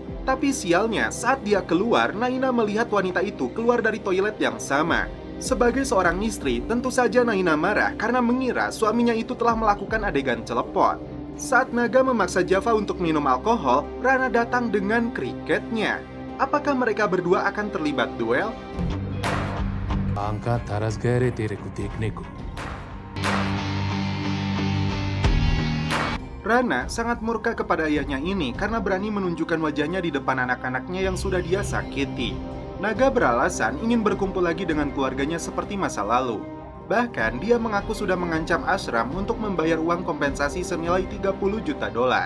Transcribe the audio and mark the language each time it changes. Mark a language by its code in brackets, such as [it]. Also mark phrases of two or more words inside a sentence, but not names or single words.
[id] Tapi sialnya, saat dia keluar, Naina melihat wanita itu keluar dari toilet yang sama. Sebagai seorang istri, tentu saja Naina marah karena mengira suaminya itu telah melakukan adegan celepot. Saat Naga memaksa Java untuk minum alkohol, Rana datang dengan kriketnya. Apakah mereka berdua akan terlibat duel? [hi] आंखा तरस गए रे तेरे को देखने को. [id] Rana sangat murka kepada ayahnya ini karena berani menunjukkan wajahnya di depan anak-anaknya yang sudah dia sakiti. Naga beralasan ingin berkumpul lagi dengan keluarganya seperti masa lalu. Bahkan dia mengaku sudah mengancam Ashram untuk membayar uang kompensasi senilai 30 juta dolar.